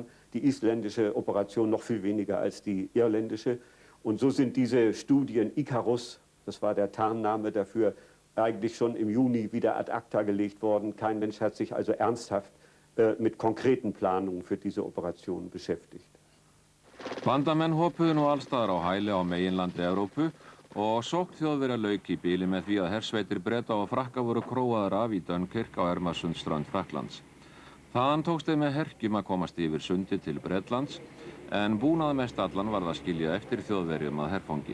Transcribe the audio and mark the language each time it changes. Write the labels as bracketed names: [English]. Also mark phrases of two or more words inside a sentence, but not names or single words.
[German] Die isländische Operation noch viel weniger als die irländische. Und so sind diese Studien Icarus, das war der Tarnname dafür, eigentlich schon im Juni wieder [Latin] ad acta [German] gelegt worden. Kein Mensch hat sich also ernsthaft mit konkreten Planungen für diese Operation beschäftigt. [Icelandic] Bandamenn hopuðu nú allstaðar á hæli á meginlandi Evrópu og sókn Þjóðverja lauk í bili með því að hersveitir Breta og Frakka voru króaðar af í Dunkirk á Ermarsundströnd Frakklands. Þaðan tókst þeim með herkjum að komast yfir sundið til Bretlands en búnaðarmest allan varð að skilja eftir Þjóðverjum að herfangi.